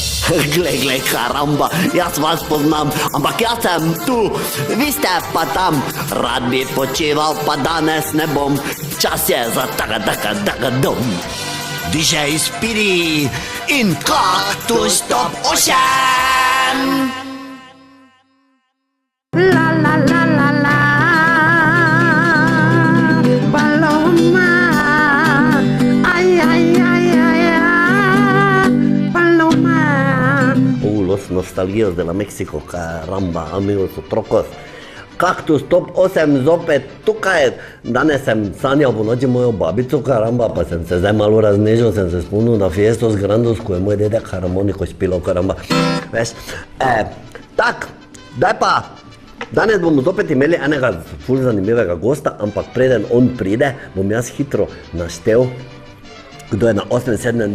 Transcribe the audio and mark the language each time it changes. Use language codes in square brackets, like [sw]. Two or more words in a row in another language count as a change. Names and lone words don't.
[sl] Glej, karamba, jaz vas poznam, ampak jaz sem tu, vi ste pa tam. Rad bi počival, pa danes ne bom, čas je za taka dom. DJ Speedy in Kaktus Top 8. [es] La la la la la, Paloma, ay, Paloma. Los nostalgijos de la México, caramba, amigos otrokos. [sl] Kaktus Top 8 zopet tukaj. Danes sem sanjal po noči mojo babico, karamba, pa sem se zdaj malo raznežil, sem se spomnil na [es] Fiestos Grandos, [sl] ko je moj dedek harmoniko špilal, karamba. Veš, daj pa, danes bomo zopet imeli enega ful zanimivega gosta, ampak preden on pride, bom jaz hitro naštel, kdo je na 8., 7.